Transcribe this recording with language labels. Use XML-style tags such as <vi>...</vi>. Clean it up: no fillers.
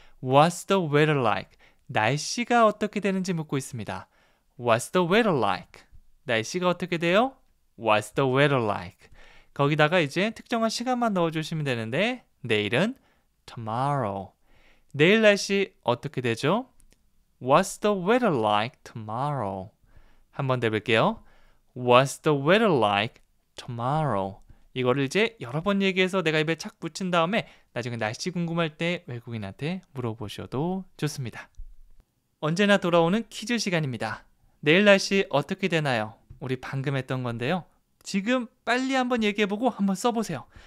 <en>What's the weather like?</en> <ko>날씨가 어떻게 되는지 묻고 있습니다.</ko> <en>What's the weather like?</en> <ko>날씨가 어떻게 돼요?</ko> <en>What's the weather like?</en> <ko>거기다가 이제 특정한 시간만 넣어주시면 되는데 내일은 tomorrow. 내일 날씨 어떻게 되죠?</ko> <en>What's the weather like tomorrow?</en> <ko>한번 더 해볼게요.</ko> <en>What's the weather like tomorrow?</en> <ko>이거를 이제 여러 번 얘기해서 내가 입에 착 붙인 다음에 나중에 날씨 궁금할 때 외국인한테 물어보셔도 좋습니다. 언제나 돌아오는 퀴즈 시간입니다. 내일 날씨 어떻게 되나요? 우리 방금 했던 건데요. 지금 빨리 한번 얘기해보고 한번 써보세요.</ko>